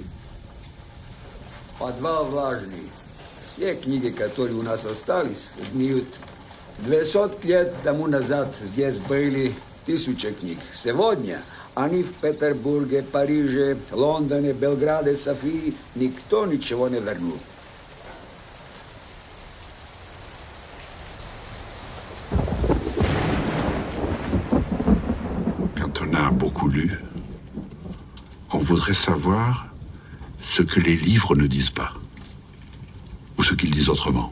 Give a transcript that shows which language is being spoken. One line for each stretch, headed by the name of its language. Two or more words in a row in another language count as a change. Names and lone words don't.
Russian: Подвал влажный. Все книги, которые у нас остались, знают. 200 лет тому назад здесь были 1000 книг. Сегодня они в Петербурге, Париже, Лондоне, Белграде, Софии. Никто ничего не вернул.
French: Quand on a beaucoup lu, on voudrait savoir ce que les livres ne disent pas, ou ce qu'ils disent autrement.